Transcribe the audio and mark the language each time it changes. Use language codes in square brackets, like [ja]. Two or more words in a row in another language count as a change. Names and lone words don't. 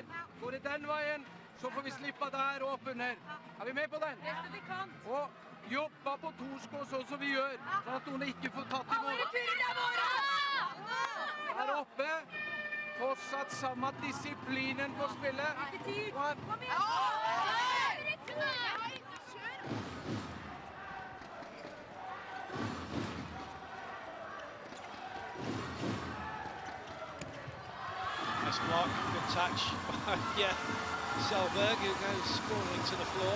[no] Går det den veien, så får vi slippe der og opp under. Er vi med på den? Og jobba på torsko sånn som vi gjør, sånn at noen ikke får tatt imot. Der oppe, fortsatt samme disiplinen på spillet. [en] Nice block, good touch. Yeah, Selberg, who goes sprawling to the floor.